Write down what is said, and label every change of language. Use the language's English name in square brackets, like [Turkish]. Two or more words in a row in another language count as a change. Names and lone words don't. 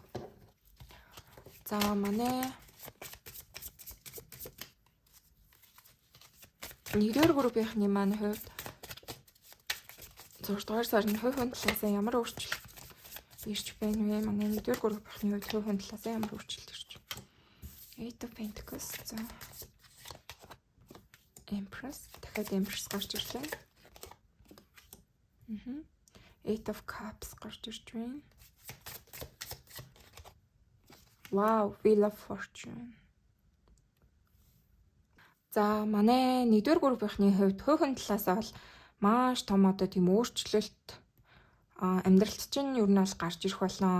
[Mongolian] За манай 1-р группийнхний маань хувьд 6 дугаар сарын хувийн талаасаа ямар өөрчлөлт ирж байна вэ? Манай 1-р группийнхний хувьд хувийн талаасаа ямар өөрчлөлт ирж байна? Eight of Pentacles. За Empress. Дахиад Empress гарч ирлээ. Eight of Cups гарч ирж байна. Wow, Wheel of Fortune. За манай 1-р группийнхний хувьд хувийн талаасаа бол маш том одоо тийм өөрчлөлт амьдралд чинь ер нь бол гарч ирэх болно.